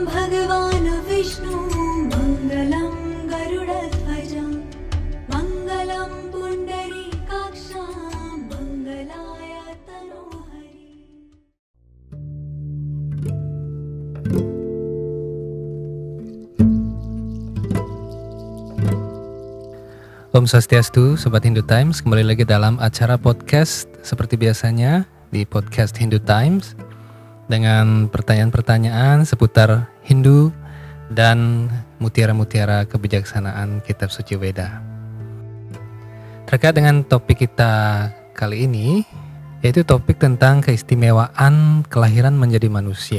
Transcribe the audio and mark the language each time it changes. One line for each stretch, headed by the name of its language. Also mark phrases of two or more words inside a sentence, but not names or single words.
Sanskrit: भगवान विष्णु मङ्गलं गरुडध्वजं मङ्गलं पुण्डरीकाक्षं मङ्गलाय तनोहरि. Om Swastiastu,
Indonesian: Sobat Hindu Times. Kembali lagi dalam acara podcast seperti biasanya di podcast Hindu Times dengan pertanyaan-pertanyaan seputar Hindu dan mutiara-mutiara kebijaksanaan Kitab Suci Weda. Terkait dengan topik kita kali ini, yaitu topik tentang keistimewaan kelahiran menjadi manusia.